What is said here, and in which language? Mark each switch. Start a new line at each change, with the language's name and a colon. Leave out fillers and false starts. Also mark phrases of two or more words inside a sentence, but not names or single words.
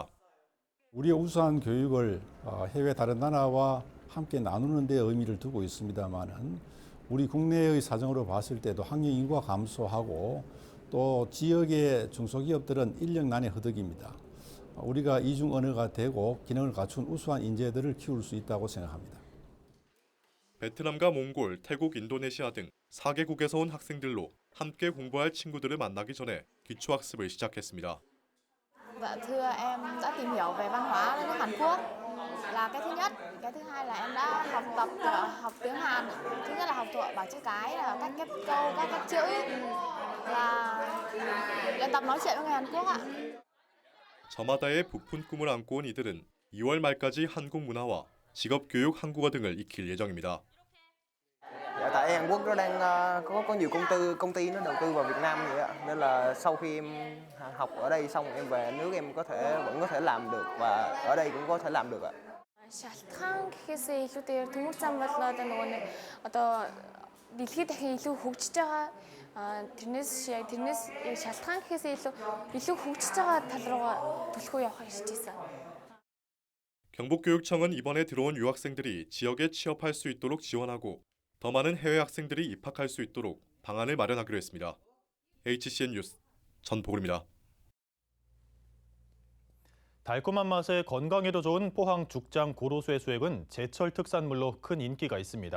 Korean: 우리의 우수한 교육을 해외 다른 나라와 함께 나누는 데 의미를 두고 있습니다만은 우리 국내의 사정으로 봤을 때도 학령 인구가 감소하고 또 지역의 중소기업들은 인력난에 허덕입니다. 우리가 이중 언어가 되고 기능을 갖춘 우수한 인재들을 키울 수 있다고 생각합니다. 베트남과 몽골, 태국, 인도네시아 등 4개국에서 온 학생들로 함께 공부할 친구들을 만나기 전에 기초학습을 시작했습니다.
Vietnamese: Dạ thưa em đã tìm hiểu về văn hóa đất nước Hàn Quốc là cái thứ nhất, cái thứ hai là em đã học tiếng Hàn. Thứ nhất là học thuộc bảng chữ cái, là cách ghép câu, các cách chữ, là luyện tập nói chuyện với người Hàn Quốc ạ.
Korean: 저마다의 부푼 꿈을 안고 온 이들은 2월 말까지 한국 문화와 직업교육 한국어 등을 익힐 예정입니다.
Vietnamese: Dạ, tại Hàn Quốc nó đang có nhiều công ty nó đầu tư vào Việt Nam vậy ạ. Nên là sau khi em học ở đây xong em về nước em vẫn có thể làm được và ở đây cũng có thể làm được ạ.
Mongolian: шалтгаан гэхээсээ илүүтэйгээр төмөр зам бол одоо нөгөө нэг одоо дэлхийд дахин илүү хөгжиж байгаа тэрнээс шалтгаан гэхээсээ илүү хөгжиж байгаа тал руугаа төлхөө явахыг хийж байсан.
Korean: 경북교육청은 이번에 들어온 유학생들이 지역에 취업할 수 있도록 지원하고 더 많은 해외 학생들이 입학할 수 있도록 방안을 마련하기로 했습니다. HCN 뉴스 전보글입니다. 달콤한 맛에 건강에도 좋은 포항 죽장 고로쇠 수액은 제철 특산물로 큰 인기가 있습니다.